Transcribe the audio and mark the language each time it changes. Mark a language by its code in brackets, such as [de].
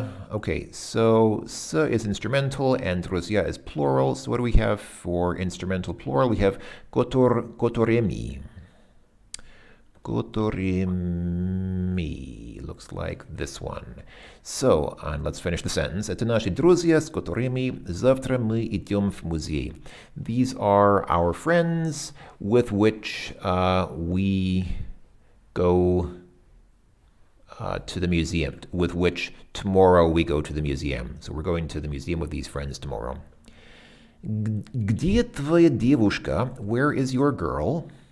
[en] Okay, so s is instrumental and друзья is plural. So what do we have for instrumental plural? We have kotoremi. которыми. Looks like this one. So, and let's finish the sentence. [ru] Это наши друзья, с которыми завтра мы идем в музей. [en] These are our friends with which we go to the museum, with which tomorrow we go to the museum. So we're going to the museum with these friends tomorrow. [ru] Где твоя девушка? [en] Where is your girl?